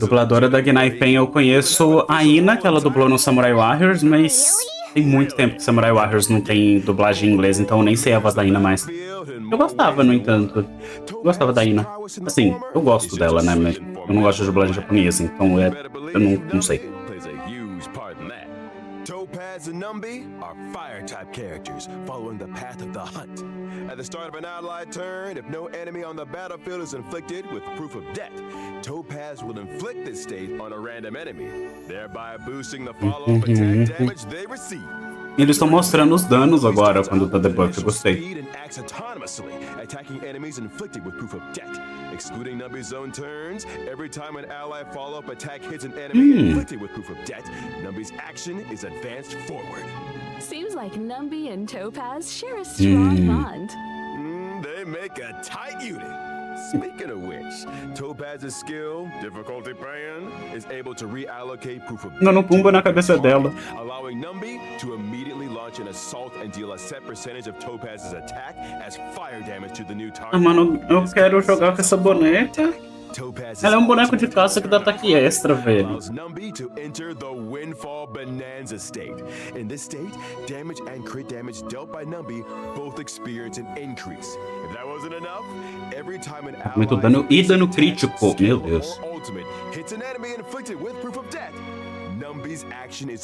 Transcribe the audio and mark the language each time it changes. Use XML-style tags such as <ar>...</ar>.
<pt>dubladora da Gnaifen eu conheço a Ina, que ela dublou no Samurai Warriors, mas tem muito tempo que Samurai Warriors não tem dublagem em inglês, então eu nem sei a voz da Ina mais. Eu gostava, no entanto. Eu gostava da Ina. Assim, eu gosto dela, né? Mas eu não gosto de dublagem japonesa, então eu não sei.</pt> <en>plays a huge part in that. Topaz and Numby are fire-type characters following the path of the hunt. At the start of an allied turn, if no enemy on the battlefield is inflicted with proof of debt, Topaz will inflict this state on a random enemy, thereby boosting the follow-up attack damage they receive.</en> <pt>Eles estão mostrando os danos agora quando tá debuff, eu gostei.</pt> <en>Speed and acts autonomously, attacking enemies inflicted with proof of debt. Excluding Numby's own turns, every time an ally follow-up attack hits an enemy inflicted with proof of debt, Numby's action is advanced forward. Seems like Numby and Topaz share a strong bond. They make a tight unit. Speaking of which, Topaz's skill, difficulty pan, is able to reallocate proof of</en> <pt>Dando Pumba na cabeça dela.</pt> <en>allowing Numby to immediately launch an assault and deal a set percentage of Topaz's attack as fire damage to the new Ah, target.</en> <pt>mano, eu quero jogar com essa boneca. Ela é um boneco de caça que dá ataque extra, velho.</pt> <en>Allows Numby to enter the Windfall Bonanza state. In this state, damage and crit damage dealt by Numby both experience an increase. If that wasn't enough, every time an ally</en> <pt>Muito dano e dano crítico. Meu Deus.</pt> <en>or ultimate hits an enemy inflicted with proof of death, Numby's action is</en>